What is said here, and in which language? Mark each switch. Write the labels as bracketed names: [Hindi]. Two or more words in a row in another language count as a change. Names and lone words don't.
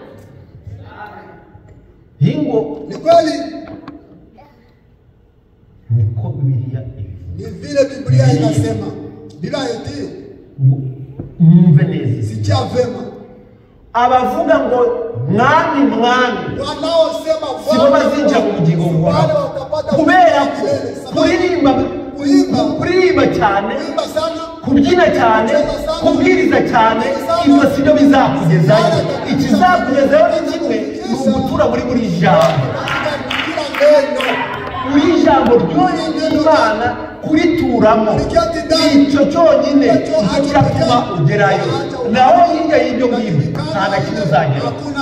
[Swahili] ingo ni kweli niko Biblia ni vile Biblia inasema bila eti [Kinyarwanda] mwumve neza [Swahili] sikia vema [Kinyarwanda] abavuga ngo mwami [Swahili] wanaosema [Kinyarwanda] sibo bazinjira mu bugingo bwawe kubera kuririmba cyane kubyina cyane kubwiriza cyane ibyo sibyo bizakugezayo ikizakugezayo ni kimwe ni ugutura muri jambo muri jambo ry'Imana kurituramo icyo cyonyine kiratuma ugerayo naho hirya y'ibyo ngibyo nta na kimwe uzagera.